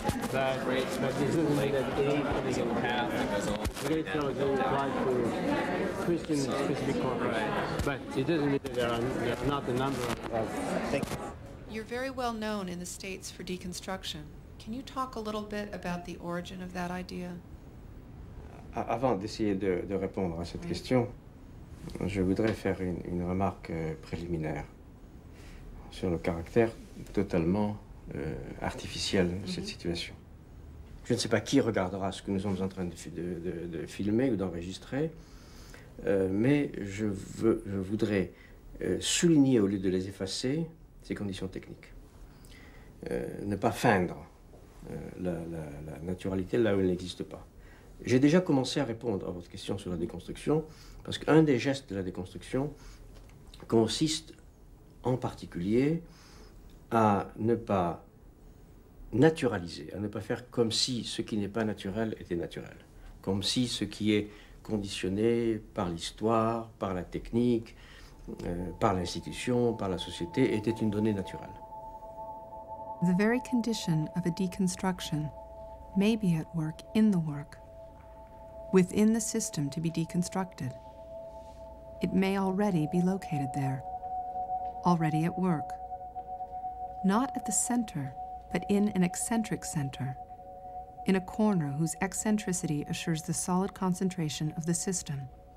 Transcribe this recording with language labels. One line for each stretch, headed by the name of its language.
English: But this doesn't make that any path that goes on. Great theology applies to Christian specific context, but it doesn't mean that there are not a number of things. You're very well known in the States for deconstruction. Can you talk a little bit about the origin of that idea?
French: Avant d'essayer de répondre à cette question, je voudrais faire une remarque préliminaire sur le caractère totalement artificiel de cette situation. Je ne sais pas qui regardera ce que nous sommes en train de filmer ou d'enregistrer, mais je voudrais souligner, au lieu de les effacer, ces conditions techniques. Ne pas feindre la naturalité là où elle n'existe pas. J'ai déjà commencé à répondre à votre question sur la déconstruction, parce qu'un des gestes de la déconstruction consiste en particulier à ne pas naturaliser, à ne pas faire comme si ce qui n'est pas naturel était naturel, comme si ce qui est conditionné par l'histoire, par la technique, par l'institution, par la société, était une donnée naturelle.
English: The very condition of a deconstruction may be at work in the work, within the system to be deconstructed. It may already be located there, already at work. Not at the center, but in an eccentric center, in a corner whose eccentricity assures the solid concentration of the system.